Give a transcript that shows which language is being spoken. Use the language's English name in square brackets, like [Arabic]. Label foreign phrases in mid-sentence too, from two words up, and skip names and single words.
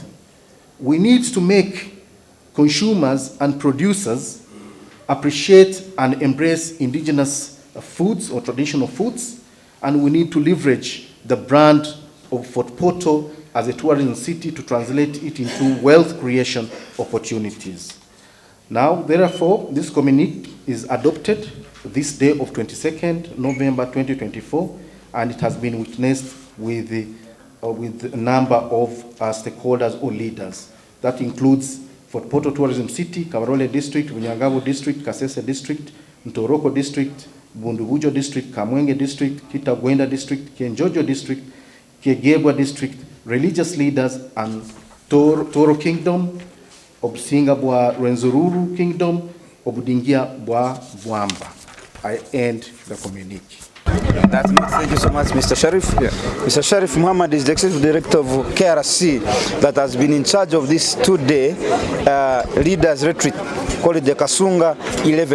[English] We need to make consumers and producers appreciate and embrace indigenous foods or traditional foods, and we need to leverage the brand of Fort Portal as a tourism city to translate it into wealth creation opportunities. Now, therefore, this communique is adopted this day of 22nd November 2024, and it has been witnessed with a number of stakeholders or leaders. That includes Fort Portal Tourism City, Kabarole District, Bunyangabo District, Kasese District, Ntoroko District, Bundubujo District, Kamwenge District, Kitagwenda District, Kenjojo District, Kegebwa District, religious leaders, and Toro Kingdom, Obusinga bwa Rwenzori Kingdom, Obudingia bwa Bwamba. I end the communique. Thank you so much, Mr. Sharif. Yeah. Mr. Sharif Muhammad is the Executive Director of KRC that has been in charge of this two-day leaders retreat, call it the Kasunga 11.